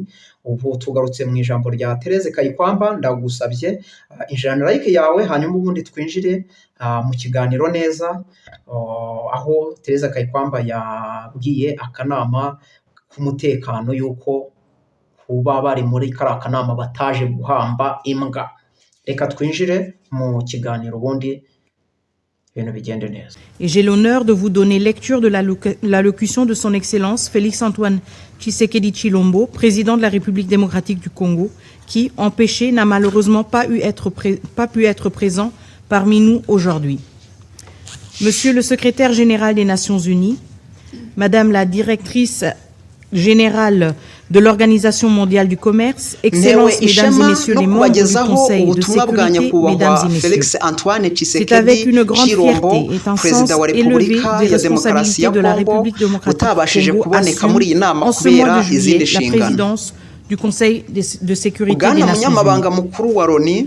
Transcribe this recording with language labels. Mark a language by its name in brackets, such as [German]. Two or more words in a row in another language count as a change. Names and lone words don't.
[Kinyarwanda] Ubu tugarutse mu ijambo rya Thérèse Kayikwamba. Ndagusabye ijana like yawe, hanyuma ubundi twinjire mu kiganiro neza, aho Thérèse Kayikwamba yabwiye akanama k'umutekano yuko kuba bari muri kariya kanama bataje guhamba imbwa. Reka twinjire mu kiganiro ubundi ibintu bigende neza. [French] Et j'ai l'honneur de vous donner lecture de l'allocution de son Excellence Félix Antoine Tshisekedi Tshilombo, président de la République démocratique du Congo, qui, empêché, n'a malheureusement pas pu être présent parmi nous aujourd'hui. Monsieur le secrétaire général des Nations Unies, Madame la directrice générale de l'Organisation mondiale du commerce, Excellences, Mesdames et Messieurs les membres du Conseil de sécurité, Mesdames et Messieurs, c'est avec une grande fierté et un sens élevé des responsabilités de la République démocratique du Congo assume en ce mois de juillet la présidence du Conseil de sécurité des Nations Unies.